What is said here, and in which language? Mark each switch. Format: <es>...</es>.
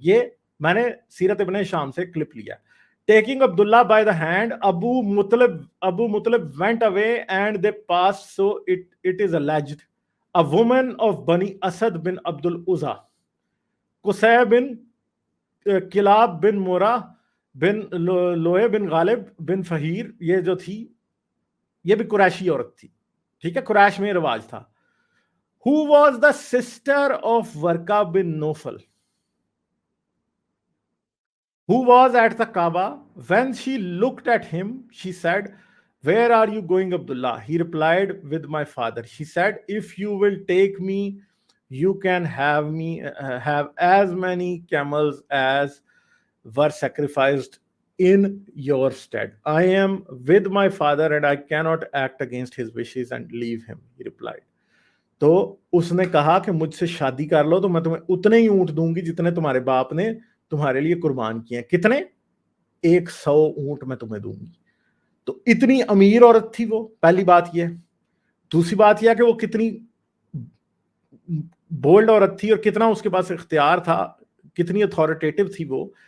<ur>یہ میں نے سیرت ابن شام سے کلپ لیا.</ur> <en>taking عبداللہ by the hand ابو مطلب went away and they passed so it is alleged a woman of</en> <ur>Bani Asad bin Abdul Uzza Qusay bin club بن مورا بن لوہے بن غالب بن فہیر یہ جو تھی یہ بھی قریشی عورت تھی ٹھیک ہے. قریش میں رواج تھا.</ur> <en>Who was the sister of Warqa bin Nawfal who was at the Kaaba. When she looked at him she said, where are you going Abdullah? He replied, with my father. She said, if you will take me you can have as many camels as were sacrificed in your stead. I am with my father and I cannot act against his wishes and leave him, he replied.</en> <ur>تو اس نے کہا کہ مجھ سے شادی کر لو تو میں تمہیں اتنے ہی اونٹ دوں گی جتنے تمہارے باپ نے تمہارے لیے قربان کیے ہیں. کتنے؟ 100 اونٹ میں تمہیں دوں گی. تو اتنی امیر عورت تھی وہ. پہلی بات یہ. دوسری بات یہ کہ وہ کتنی بولڈ عورت تھی اور کتنا اس کے پاس اختیار تھا, کتنی اتھارٹیٹو تھی وہ.</ur>